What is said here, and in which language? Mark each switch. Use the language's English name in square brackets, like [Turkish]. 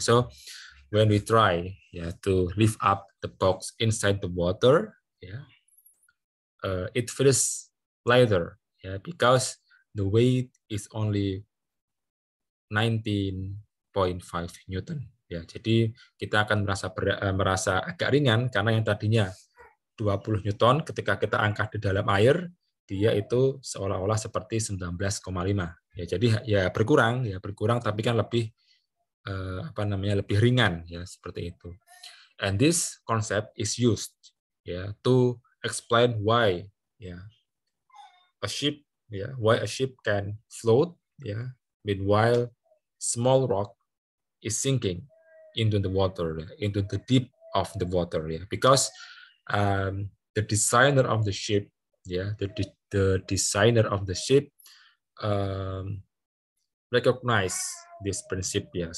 [English] So when we try to lift up the box inside the water, it feels lighter, because the weight is only 19.5 Newton. [Indonesian] Ya, jadi kita akan merasa agak ringan karena yang tadinya 20 Newton ketika kita angkat di dalam air, dia itu seolah-olah seperti 19,5. Ya, jadi ya berkurang tapi kan lebih lebih ringan, ya, seperti itu. [English] And this concept is used to explain why why a ship can float, meanwhile small rock is sinking into the water, into the deep of the water, because the designer of the ship, the designer of the ship recognize this principle.